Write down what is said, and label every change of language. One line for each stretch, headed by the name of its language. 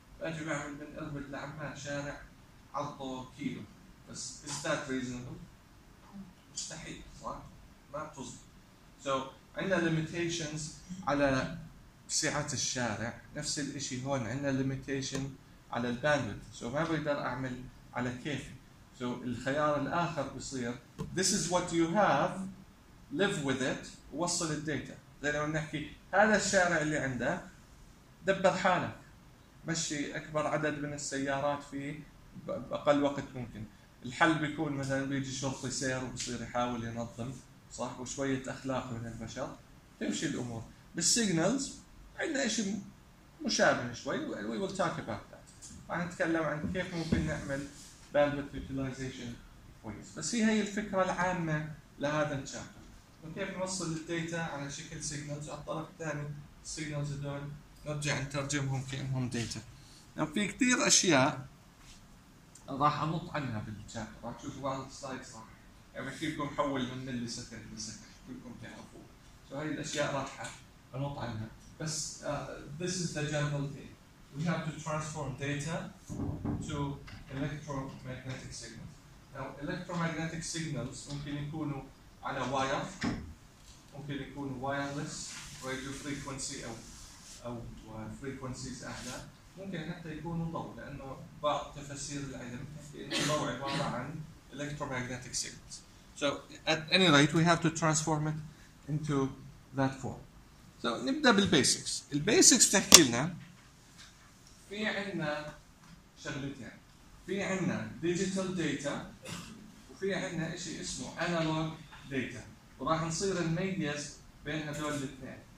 Arabic: بأجي بعمل من إربد لعمان شارع عرضه كيلو، بس
English: is that reasonable؟
Arabic: مستحيل صح؟ ما بتصدق. So عندنا limitations على سعة الشارع، نفس الإشي هون عندنا limitation على الباندويث. So ما بقدر أعمل على كيفي.
English: So
Arabic: الخيار الآخر بصير
English: this is what you have, live with it،
Arabic: وصل الداتا. زي لو نحكي هذا الشارع اللي عنده دبر حالك، مشي أكبر عدد من السيارات فيه بأقل وقت ممكن. الحل بيكون مثلا بيجي شرطي سير وبصير يحاول ينظم صح، وشوية أخلاق من البشر تمشي الأمور. بالسيجنالز عندنا إشي مشابه شوي،
English: we will talk about that.
Arabic: راح نتكلم عن كيف ممكن نعمل bandwidth utilization كويس، بس هي هي الفكرة العامة لهذا الشابتر. وكيف نوصل للداتا على شكل سيجنالز، على الطرف الثاني سيجنالز هذول نرجع نترجمهم كأنهم داتا. نعم، في كثير اشياء راح انط عنها بالشات، راح تشوفوا بعض السلايدز صح يعني بكيفكم حول من اللي سكر لسكر كلكم تعرفوه. سو هاي الاشياء راح انط عنها، بس
English: this is the general thing. We have to transform data to electromagnetic signals.
Arabic: Now electromagnetic signals ممكن يكونوا على واير، ممكن يكون وايرلس راديو فريكوانسي او فريكوانسيز اعلى، ممكن حتى يكون ضوء، لانه بعض تفسير العلم الضوء عباره عن electromagnetic signals.
English: So at any rate we have to transform it into that form.
Arabic: So نبدا بالبيسكس. البيسكس بتحكي لنا في عندنا شغلتين، في عندنا ديجيتال داتا وفي عندنا شيء اسمه انالوج داتا، وراح نصير نميز بين هذول الاثنين.